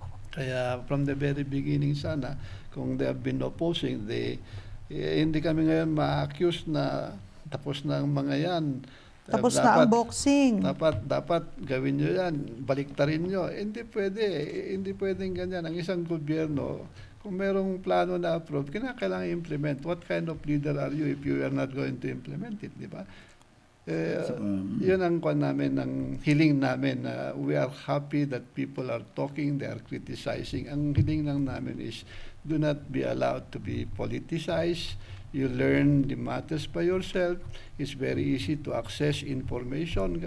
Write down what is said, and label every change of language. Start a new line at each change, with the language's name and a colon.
Filipino: Kaya
English: from the very beginning
Filipino: sana, kung
English: they have been opposing,
Filipino: hindi kami ngayon ma-accuse na tapos na ang mga yan. Tapos na ang boxing. Dapat gawin nyo yan, baliktarin nyo. Hindi pwedeng ganyan. Ang isang gobyerno, kung merong plano na approve, kinakailangan implement.
English: What kind of leader are you if you are not going to implement it, di ba?
Filipino: Yun ang kwan namin, ang hiling namin.
English: We are happy that people are talking, they are criticizing.
Filipino: Ang hiling lang namin
English: is, do not be allowed to be politicized. You learn the matters by yourself. It's very easy to access information.